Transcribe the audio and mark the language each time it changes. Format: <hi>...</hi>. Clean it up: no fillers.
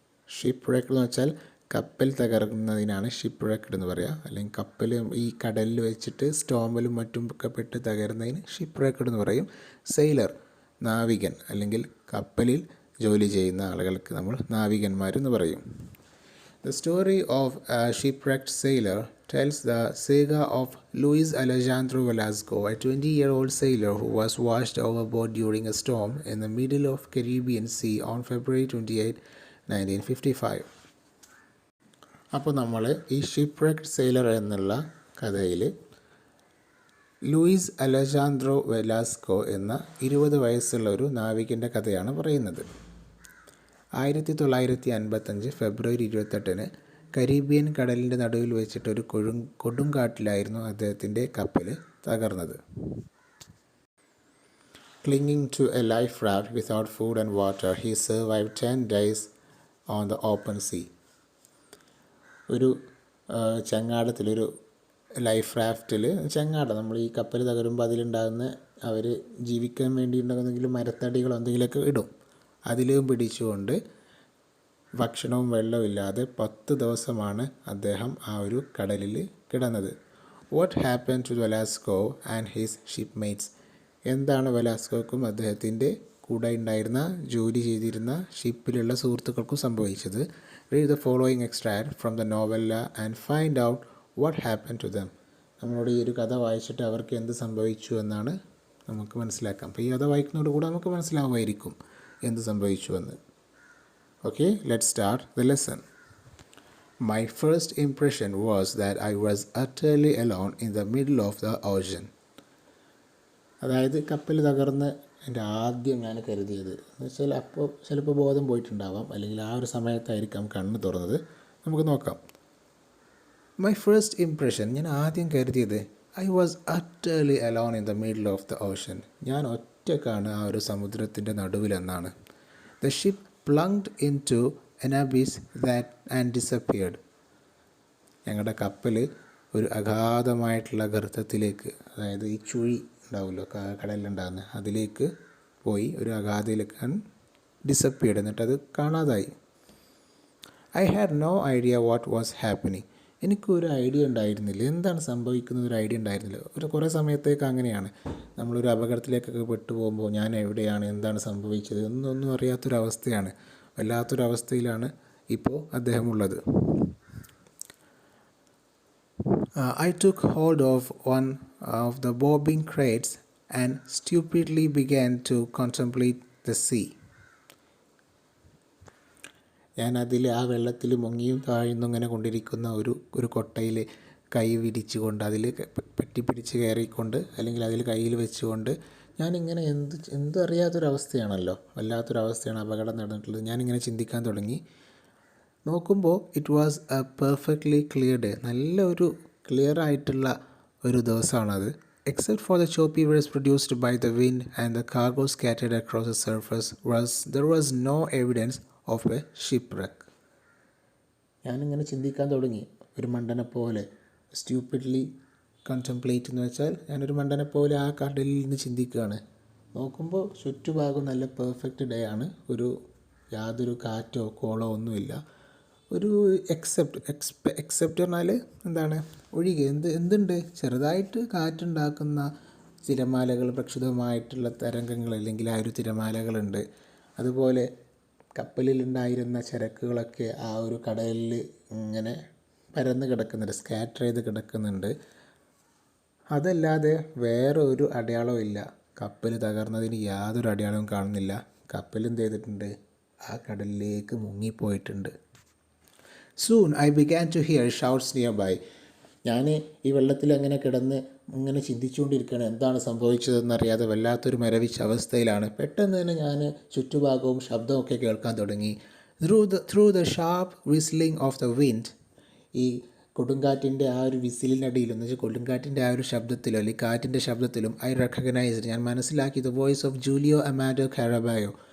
<ml>ഷിപ്പ്‌റെക്ക്ഡ് എന്ന് വെച്ചാൽ കപ്പൽ തകർന്നതിനാണ് ഷിപ്പ്‌റെക്ക്ഡ് എന്ന് പറയുക. അല്ലെങ്കിൽ കപ്പൽ ഈ കടലിൽ വെച്ചിട്ട് സ്റ്റോമിലും മറ്റും ഒക്കെ പെട്ട് തകരുന്നതിന് ഷിപ്പ്‌റെക്ക്ഡ് എന്ന് പറയും. സെയിലർ, നാവികൻ, അല്ലെങ്കിൽ കപ്പലിൽ ജോലി ചെയ്യുന്ന ആളുകൾക്ക് നമ്മൾ നാവികന്മാരെന്ന് പറയും.</ml> <en>The story of a shipwrecked sailor tells the saga of Luis Alejandro Velasco, a 20-year-old sailor who was washed overboard during a storm in the middle of Caribbean Sea on February 28, 1955.</en> <ml>അപ്പോൾ നമ്മൾ ഈ ഷിപ്പ്‌റെക്ക്ഡ് sailor എന്നുള്ള കഥയിൽ Luis Alejandro Velasco എന്ന 20 വയസ്സുള്ള ഒരു നാവികൻ്റെ കഥയാണ് പറയുന്നത്. 1955 ഫെബ്രുവരി 28 കരീബിയൻ കടലിൻ്റെ നടുവിൽ വെച്ചിട്ട് ഒരു കൊടുങ്കാട്ടിലായിരുന്നു അദ്ദേഹത്തിൻ്റെ കപ്പൽ തകർന്നത്.</ml> <en>Clinging to a life raft without food and water, he survived 10 days on the open sea.</en> <ml>ഒരു ചങ്ങാടത്തിലൊരു ലൈഫ് റാഫ്റ്റിൽ ചങ്ങാടം നമ്മൾ ഈ കപ്പൽ തകരുമ്പോൾ അതിലുണ്ടാകുന്ന അവർ ജീവിക്കാൻ വേണ്ടി ഉണ്ടാകുന്നെങ്കിലും മരത്തടികളോ എന്തെങ്കിലുമൊക്കെ ഇടും. അതിലും പിടിച്ചുകൊണ്ട് ഭക്ഷണവും വെള്ളവും ഇല്ലാതെ 10 ദിവസമാണ് അദ്ദേഹം ആ ഒരു കടലിൽ കിടന്നത്.</ml> <en>What happen to Velasco and his shipmates?</en> <ml>എന്താണ് വെലാസ്കോക്കും അദ്ദേഹത്തിൻ്റെ കൂടെ ഉണ്ടായിരുന്ന ജോലി ചെയ്തിരുന്ന ഷിപ്പിലുള്ള സുഹൃത്തുക്കൾക്കും സംഭവിച്ചത്?</ml> <en>Read the following extract from the novella and find out what happen to them.</en> <ml>നമ്മളോട് ഈ ഒരു കഥ വായിച്ചിട്ട് അവർക്ക് എന്ത് സംഭവിച്ചു എന്നാണ് നമുക്ക് മനസ്സിലാക്കാം. അപ്പോൾ ഈ കഥ വായിക്കുന്നതോടുകൂടെ നമുക്ക് മനസ്സിലാവുമായിരിക്കും എന്ത് സംഭവിച്ചുവെന്ന്.</ml> <en>Okay, let's start the lesson. My first impression was that I was utterly alone in the middle of the ocean.</en> <ml>അതായത് കപ്പൽ തകർന്ന് എൻ്റെ ആദ്യം ഞാൻ കരുതിയത് എന്ന് വെച്ചാൽ അപ്പോൾ ചിലപ്പോൾ ബോധം പോയിട്ടുണ്ടാവാം, അല്ലെങ്കിൽ ആ ഒരു സമയത്തായിരിക്കാം കണ്ണ് തുറന്നത്. നമുക്ക് നോക്കാം.</ml> <en>my first impression,</en> <ml>ഞാൻ ആദ്യം കരുതിയത്</ml> <en>I was utterly alone in the middle of the ocean.</en> <ml>ഞാൻ ഒറ്റക്കാണ് ആ ഒരു സമുദ്രത്തിൻ്റെ നടുവിലെന്നാണ്.</ml> <en>The ship plunged into an abyss that and disappeared.</en> <ml>ഞങ്ങളുടെ കപ്പൽ ഒരു അഗാധമായിട്ടുള്ള ഗർത്തത്തിലേക്ക്, അതായത് ഈ ചുഴി ഉണ്ടാവുമല്ലോ കടലിലുണ്ടാകുന്ന, അതിലേക്ക് പോയി ഒരു അഗാധയിലേക്ക് ഡിസപ്പിയർഡ്, എന്നിട്ടത് കാണാതായി.</ml> <en>I had no idea what was happening.</en> <ml>എനിക്കൊരു ഐഡിയ ഉണ്ടായിരുന്നില്ല, എന്താണ് സംഭവിക്കുന്നത് ഒരു ഐഡിയ ഉണ്ടായിരുന്നില്ല. കുറേ സമയത്തേക്ക് അങ്ങനെയാണ്, നമ്മളൊരു അപകടത്തിലേക്കൊക്കെ പെട്ടുപോകുമ്പോൾ ഞാൻ എവിടെയാണ്, എന്താണ് സംഭവിച്ചത് എന്നൊന്നും അറിയാത്തൊരവസ്ഥയാണ്. വല്ലാത്തൊരവസ്ഥയിലാണ് ഇപ്പോൾ അദ്ദേഹം ഉള്ളത്.</ml> <en>I took hold of one of the bobbing crates and stupidly began to contemplate the sea.</en> <ml>ഞാൻ ആ വെള്ളത്തിൽ മുങ്ങിയും താഴ്ന്നും ഇങ്ങനെ കൊണ്ടിരിക്കുന്ന ഒരു കൊട്ടയിൽ കൈ വിരിച്ചുകൊണ്ട് അതിൽ പറ്റിപ്പിടിച്ച് കയറിക്കൊണ്ട്, അല്ലെങ്കിൽ അതിൽ കയ്യിൽ വെച്ചുകൊണ്ട് ഞാനിങ്ങനെ എന്തും അറിയാത്തൊരവസ്ഥയാണല്ലോ, വല്ലാത്തൊരവസ്ഥയാണ്, അപകടം നടന്നിട്ടുള്ളത്. ഞാനിങ്ങനെ ചിന്തിക്കാൻ തുടങ്ങി. നോക്കുമ്പോൾ</ml> <en>It was a perfectly clear day.</en> <ml>നല്ല ഒരു ക്ലിയർ ആയിട്ടുള്ള ഒരു ദിവസമാണത്.</ml> <en>Except for the choppy waves produced by the wind and the cargo scattered across the surface, there was no evidence of a shipwreck.</en> <ml>ഞാനിങ്ങനെ ചിന്തിക്കാൻ തുടങ്ങി, ഒരു മണ്ടനെ പോലെ.</ml> <en>stupidly contemplate</en> <ml>എന്ന് വെച്ചാൽ ഞാനൊരു മണ്ടനെ പോലെ ആ കടലിൽ നിന്ന് ചിന്തിക്കുകയാണ്. നോക്കുമ്പോൾ ചുറ്റുഭാഗം നല്ല പെർഫെക്റ്റ് ഡേ ആണ്. യാതൊരു കാറ്റോ കോളോ ഒന്നുമില്ല. ഒരു എക്സെപ്റ്റ് പറഞ്ഞാൽ എന്താണ്, ഒഴികെ എന്തുണ്ട്, ചെറുതായിട്ട് കാറ്റുണ്ടാക്കുന്ന തിരമാലകൾ, പ്രക്ഷുബ്ധമായിട്ടുള്ള തരംഗങ്ങൾ, അല്ലെങ്കിൽ ആ ഒരു തിരമാലകളുണ്ട്. അതുപോലെ കപ്പലിലുണ്ടായിരുന്ന ചരക്കുകളൊക്കെ ആ ഒരു കടലിൽ ഇങ്ങനെ പരന്ന് കിടക്കുന്നുണ്ട്, സ്കാറ്റർ ചെയ്ത് കിടക്കുന്നുണ്ട്. അതല്ലാതെ വേറെ ഒരു അടയാളവും ഇല്ല. കപ്പൽ തകർന്നതിന് യാതൊരു അടയാളവും കാണുന്നില്ല. കപ്പൽ എന്ത് ചെയ്തിട്ടുണ്ട്, ആ കടലിലേക്ക് മുങ്ങിപ്പോയിട്ടുണ്ട്.</ml> <en>Soon I began to hear shouts nearby.</en> <ml>ഞാൻ ഈ വെള്ളത്തിൽ അങ്ങനെ കിടന്ന് ഇങ്ങനെ ചിന്തിച്ചുകൊണ്ടിരിക്കുകയാണ്, എന്താണ് സംഭവിച്ചതെന്നറിയാതെ വല്ലാത്തൊരു മരവിച്ച അവസ്ഥയിലാണ്. പെട്ടെന്ന് തന്നെ ഞാൻ ചുറ്റുഭാഗവും ശബ്ദമൊക്കെ കേൾക്കാൻ തുടങ്ങി.</ml> <en>through the sharp whistling of the wind,</en> <ml>ഈ കൊടുങ്കാറ്റിൻ്റെ ആ ഒരു വിസിലിനടിയിലും, എന്ന് വെച്ചാൽ കൊടുങ്കാറ്റിൻ്റെ ആ ഒരു ശബ്ദത്തിലോ അല്ലെങ്കിൽ കാറ്റിൻ്റെ ശബ്ദത്തിലും</ml> <en>I recognised,</en> <ml>ഞാൻ മനസ്സിലാക്കി</ml> <en>the voice of</en> <ml>ജൂലിയോ അമാഡോ കാരബായോ.</ml>